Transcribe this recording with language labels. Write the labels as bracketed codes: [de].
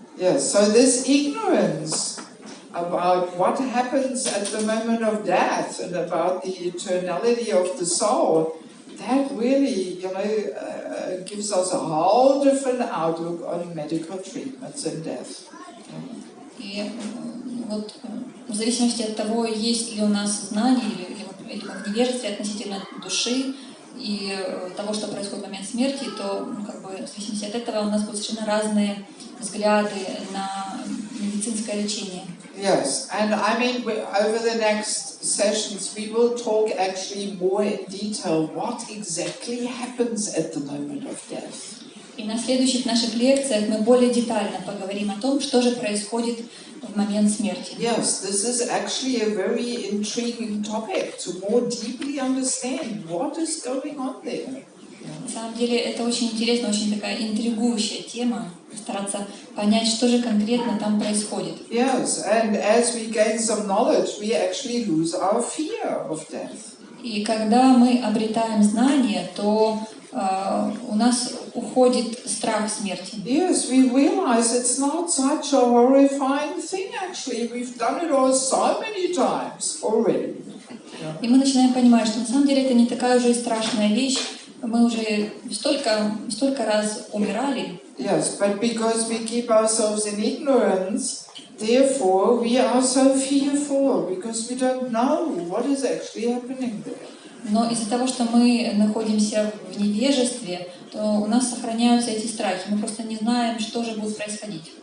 [en] Yes, so this ignorance about what happens at the moment of death and about the eternality of the soul, that really, gives us a whole different outlook on medical treatments and death. [ru] И вот в зависимости от того, есть ли у нас знание или невежество относительно души и того, что происходит в момент смерти, то в зависимости от этого у нас будут совершенно разные взгляды на медицинское лечение. [en] Yes, and I mean, over the next sessions we will talk actually more in detail what exactly happens at the moment of death. [ru] И на следующих наших лекциях мы более детально поговорим о том, что же происходит в момент смерти. [en] Yes, this is actually a very intriguing topic to more deeply understand what is going on there. [ru] На самом деле это очень интересно, очень такая интригующая тема, стараться понять, что же конкретно там происходит. [en] Yes, and as we gain some knowledge, we actually lose our fear of death. [ru] И когда мы обретаем знания, то у нас уходит страх смерти. [en] Yes, we realize it's not such a horrifying thing actually. We've done it all so many times already. [ru] И мы начинаем понимать, что на самом деле это не такая уже и страшная вещь. Мы уже столько раз умирали. [en] Yes, but because we keep ourselves in ignorance, therefore we are so fearful because we don't know what is actually happening there. [ru] Но из-за того, что мы находимся в невежестве, то у нас сохраняются эти страхи. Мы просто не знаем, что же будет происходить.